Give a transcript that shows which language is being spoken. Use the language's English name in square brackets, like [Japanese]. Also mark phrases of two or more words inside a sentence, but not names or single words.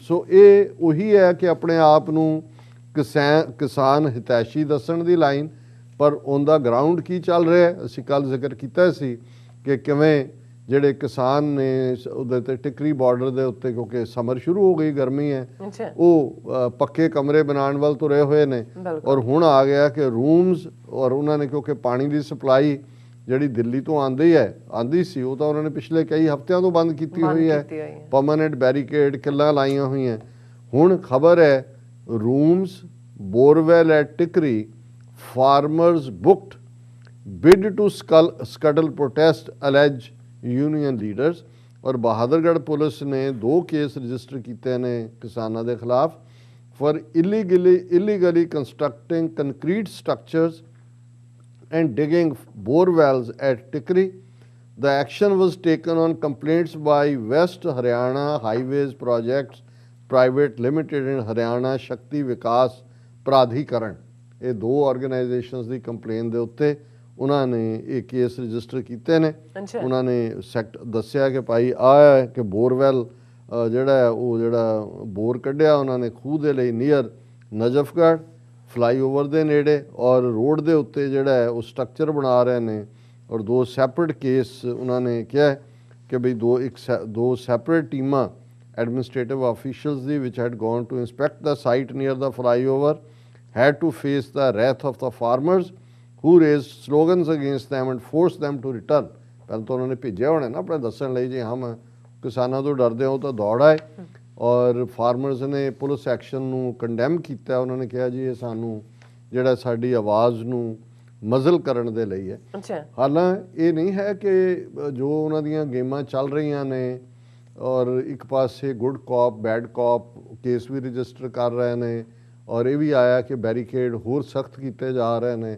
[Punjabi] ਸੋ ਇਹ ਉਹੀ ਹੈ ਕਿ ਆਪਣੇ ਆਪ ਨੂੰ ਕਿਸਾਨ ਹਿਤੈਸ਼ੀ ਦੱਸਣ ਦੀ ਲਾਈਨ, ਪਰ [English] on the ground [Punjabi] ਕੀ ਚੱਲ ਰਿਹਾ ਅਸੀਂ ਕੱਲ੍ਹ ਜ਼ਿਕਰ ਕੀਤਾ ਸੀ ਕਿ ਕਿਵੇਂ ਜਿਹੜੇ ਕਿਸਾਨ ਨੇ ਉਹਦੇ ਤੇ ਟਿਕਰੀ ਬਾਰਡਰ ਦੇ ਉੱਤੇ ਕਿਉਂਕਿ ਸਮਰ ਸ਼ੁਰੂ ਹੋ ਗਈ ਗਰਮੀ ਹੈ ਉਹ ਪੱਕੇ ਕਮਰੇ ਬਣਾਉਣ ਵੱਲ ਤੁਰੇ ਹੋਏ ਨੇ ਔਰ ਹੁਣ ਆ ਗਿਆ ਕਿ ਰੂਮਸ ਔਰ ਉਹਨਾਂ ਨੇ ਕਿਉਂਕਿ ਪਾਣੀ ਦੀ ਸਪਲਾਈ ਜਿਹੜੀ ਦਿੱਲੀ ਤੋਂ ਆਂਦੀ ਸੀ ਉਹ ਤਾਂ ਉਹਨਾਂ ਨੇ ਪਿਛਲੇ ਕਈ ਹਫ਼ਤਿਆਂ ਤੋਂ ਬੰਦ ਕੀਤੀ ਹੋਈ ਹੈ। [English] permanent barricade [Punjabi] ਕਿੱਲਾਂ ਲਾਈਆਂ ਹੋਈਆਂ। ਹੁਣ ਖਬਰ ਹੈ [English] rooms borewell at Tikri farmers booked bid to scuttle protest allege union leaders. [Hindi] और बहादुरगढ़ पुलिस ने 2 केस रजिस्टर किए ने किसानों के खिलाफ फॉर [English] illegally constructing concrete structures and digging borewells at Tikri। The action was taken on complaints by West Haryana Highways Projects Private Limited and Haryana Shakti Vikas Pradhikaran। [Hindi] ये 2 ऑर्गेनाइजेशंस की कंप्लेन के उत्ते [Punjabi] ਉਹਨਾਂ ਨੇ ਇਹ ਕੇਸ ਰਜਿਸਟਰ ਕੀਤੇ ਨੇ। ਉਹਨਾਂ ਨੇ ਦੱਸਿਆ ਕਿ ਭਾਈ ਆ ਕਿ ਬੋਰਵੈਲ ਜਿਹੜਾ ਉਹ ਜਿਹੜਾ ਬੋਰ ਕੱਢਿਆ ਉਹਨਾਂ ਨੇ ਖੂਹ ਦੇ ਲਈ [English] near Najafgarh flyover [Punjabi] ਦੇ ਨੇੜੇ ਔਰ ਰੋਡ ਦੇ ਉੱਤੇ ਜਿਹੜਾ ਉਹ ਸਟਰਕਚਰ ਬਣਾ ਰਹੇ ਨੇ। ਔਰ 2 ਸੈਪਰੇਟ ਕੇਸ ਉਹਨਾਂ ਨੇ ਕਿਹਾ ਕਿ ਬਈ 2 ਸੈਪਰੇਟ ਟੀਮਾਂ ਐਡਮਿਨਿਸਟ੍ਰੇਟਿਵ ਆਫੀਸ਼ੀਅਲਸ ਦੀ [English] which had gone to inspect the site near the flyover had to face the wrath of the farmers [Punjabi] who raised slogans against them and forced them to return। ਪਹਿਲਾਂ ਤਾਂ ਉਹਨਾਂ ਨੇ ਭੇਜਿਆ ਹੋਣਾ ਨਾ ਆਪਣੇ ਦੱਸਣ ਲਈ ਜੀ ਹਮ ਕਿਸਾਨਾਂ ਤੋਂ ਡਰਦੇ ਹੋ ਤਾਂ ਦੌੜ ਆਏ। ਔਰ ਫਾਰਮਰਸ ਨੇ ਪੁਲਿਸ ਐਕਸ਼ਨ ਨੂੰ ਕੰਡੈਮ ਕੀਤਾ। ਉਹਨਾਂ ਨੇ ਕਿਹਾ ਜੀ ਇਹ ਸਾਨੂੰ ਜਿਹੜਾ ਸਾਡੀ ਆਵਾਜ਼ ਨੂੰ ਮਜ਼ਲ ਕਰਨ ਦੇ ਲਈ ਹੈ। ਹਾਲਾਂਕਿ ਇਹ ਨਹੀਂ ਹੈ ਕਿ ਜੋ ਉਹਨਾਂ ਦੀਆਂ ਗੇਮਾਂ ਚੱਲ ਰਹੀਆਂ ਨੇ ਔਰ ਇੱਕ ਪਾਸੇ [English] good cop bad cop [Punjabi] ਕੇਸ ਵੀ ਰਜਿਸਟਰ ਕਰ ਰਹੇ ਨੇ ਔਰ ਇਹ ਵੀ ਆਇਆ ਕਿ ਬੈਰੀਕੇਡ ਹੋਰ ਸਖਤ ਕੀਤੇ ਜਾ ਰਹੇ ਨੇ।